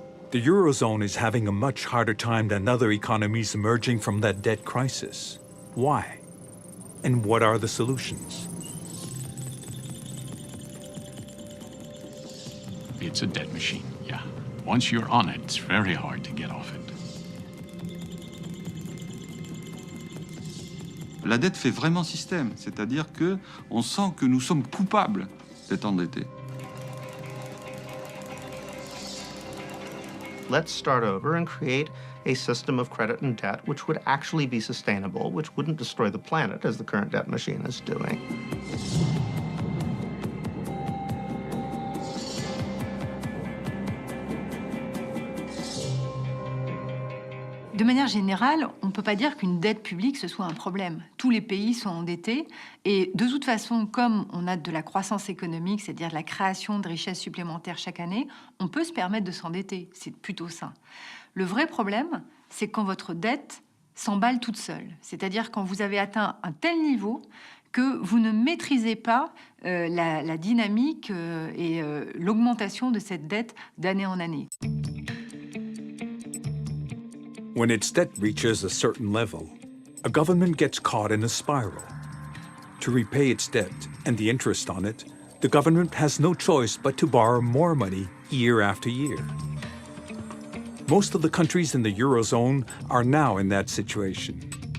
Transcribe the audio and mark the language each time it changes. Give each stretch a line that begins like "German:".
English: The Eurozone is having a much harder time than other economies emerging from that debt crisis. Why? And what are the solutions? It's a debt machine, yeah. Once you're on it, it's very hard to get off it.
French: La dette fait vraiment système, c'est-à-dire qu'on sent que nous sommes coupables d'être endettés.
English: Let's start over and create a system of credit and debt which would actually be sustainable, which wouldn't destroy the planet as the current debt machine is doing.
French: De manière générale, on ne peut pas dire qu'une dette publique, ce soit un problème. Tous les pays sont endettés et de toute façon, comme on a de la croissance économique, c'est-à-dire de la création de richesses supplémentaires chaque année, on peut se permettre de s'endetter. C'est plutôt sain. Le vrai problème, c'est quand votre dette s'emballe toute seule. C'est-à-dire quand vous avez atteint un tel niveau que vous ne maîtrisez pas la dynamique et l'augmentation de cette dette d'année en année.
English: When its debt reaches a certain level, a government gets caught in a spiral. To repay its debt and the interest on it, the government has no choice but to borrow more money year after year. Most of the countries in the Eurozone are now in that situation.